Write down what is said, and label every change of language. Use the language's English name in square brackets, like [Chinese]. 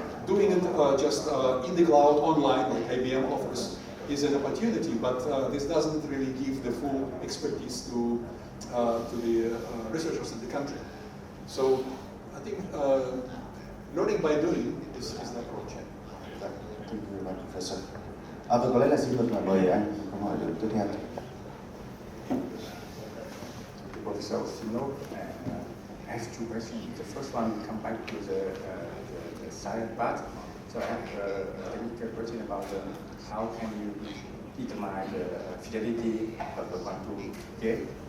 [English] Doing it just in the cloud, online, like IBM offers, is an opportunity, but this doesn't really give the full expertise to the researchers in the country. So I think learning by doing is the approach. Thank you very much, Professor. [Vietnamese] Và có lẽ là xin được mời anh câu hỏi tiếp theo. [English] Professor Sino, I have 2 questions. The first one will come back to the science part. So I have a technical question about how can you determine the fidelity of the quantum gate?